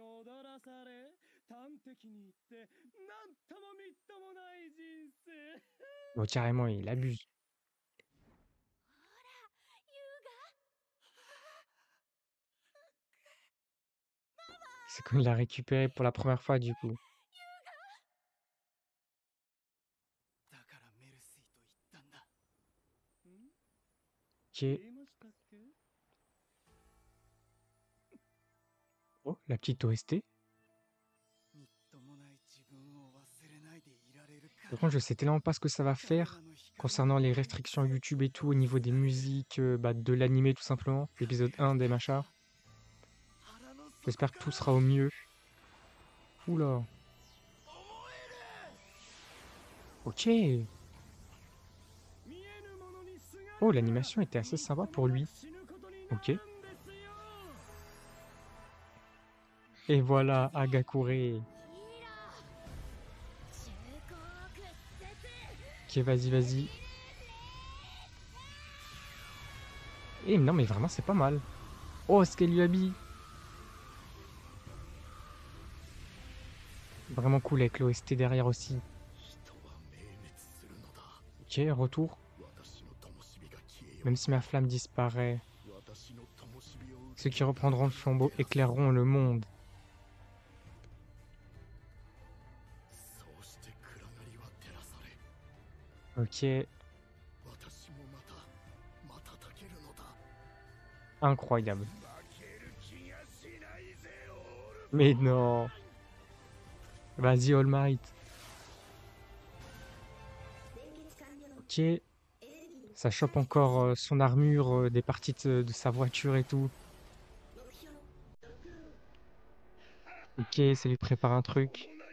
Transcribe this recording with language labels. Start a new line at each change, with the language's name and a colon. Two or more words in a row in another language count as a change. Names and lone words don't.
French: Bon, carrément, il abuse. C'est quand il l'a récupéré pour la première fois, du coup.
Japanese: だからメルシーと言ったんだ。
French: OK.
Japanese: 言えましたっけ？
French: Oh, la petite OST.
Japanese: みっともない自分を忘れないでいられるか
French: Par
Japanese: ら。
French: contre, je sais tellement pas ce que ça va
Japanese: 彼ら
French: faire
Japanese: の光
French: concernant les restrictions YouTube et tout au niveau des musiques, bah, de l'animé tout simplement, l'épisode 1 des machins.
Japanese: 腹の底
French: J'espère que
Japanese: か
French: tout
Japanese: ら
French: sera au mieux. Oula.
Japanese: 思える。
French: OK.
Japanese: 見えぬものにすがる
French: Oh, l'animation était assez
Japanese: みっ
French: sympa
Japanese: とも
French: pour
Japanese: な
French: lui.
Japanese: く死ぬことになるん
French: OK.
Japanese: ですよ。
French: Et voilà, Agakure. OK, vas-y, vas-y. Eh non, mais vraiment, c'est pas mal. Oh, ce qu'elle lui a mis. Vraiment cool avec l'OST derrière aussi.
Japanese: 人は明滅するのだ。
French: OK, retour.
Japanese: 私の灯火が消えよう。
French: Même si ma flamme disparaît,
Japanese: 私の灯火を受け
French: ceux qui reprendront le flambeau éclaireront le monde.
Japanese: そうして暗がりは照らされ、
French: OK,
Japanese: 私もまた瞬けるのだ。
French: incroyable.
Japanese: 負ける気がしないぜ、オール。
French: Mais non. Vas-y, All Might. OK. Ça chope encore son armure, des parties de sa voiture et tout. OK, ça lui prépare un truc.